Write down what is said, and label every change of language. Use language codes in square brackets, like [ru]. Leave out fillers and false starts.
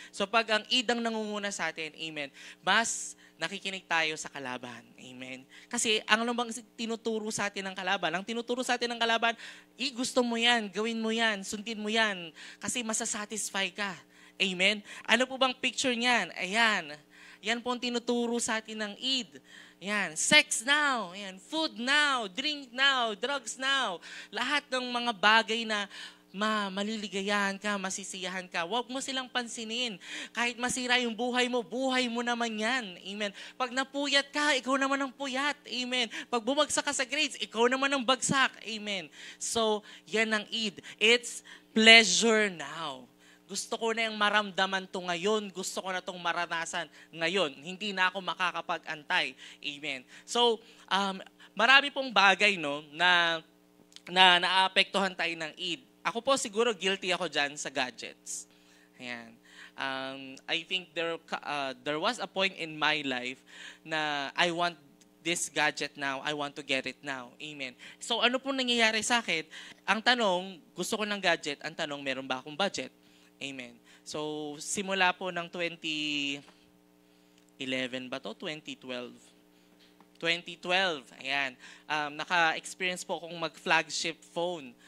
[tl] So pag ang idang nangunguna sa atin, amen, mas nakikinig tayo sa kalaban. Amen. Kasi ang bang tinuturo sa atin ng kalaban? Ang tinuturo sa atin ng kalaban, gusto mo yan, gawin mo yan, sundin mo yan. Kasi masasatisfy ka. Amen. Ano po bang picture niyan? Ayan. Yan po ang tinuturo sa atin ng id. [en] Yan, sex now, yan, food now, drink now, drugs now. [tl] Lahat ng mga bagay na maliligayahan ka, masisiyahan ka, huwag mo silang pansinin. Kahit masira yung buhay mo naman yan. Amen. Pag napuyat ka, ikaw naman ang puyat. Amen. Pag bumagsak ka sa grades, ikaw naman ang bagsak. Amen. So, yan ang id. [en] It's pleasure now. [tl] Gusto ko na yung maramdaman to ngayon. Gusto ko na itong maranasan ngayon. Hindi na ako makakapag-antay. Amen. So, marami pong bagay, no, na naapektuhan tayo ng id. Ako po siguro guilty ako dyan sa gadgets. Ayan. [en] I think there was a point in my life na I want this gadget now, I want to get it now. [tl] Amen. So, ano po nangyayari sa akin? Ang tanong, gusto ko ng gadget. Ang tanong, meron ba akong budget? Amen. So, simula po ng 2011 ba to? 2012. 2012, ayan. Naka-experience po akong mag-flagship phone.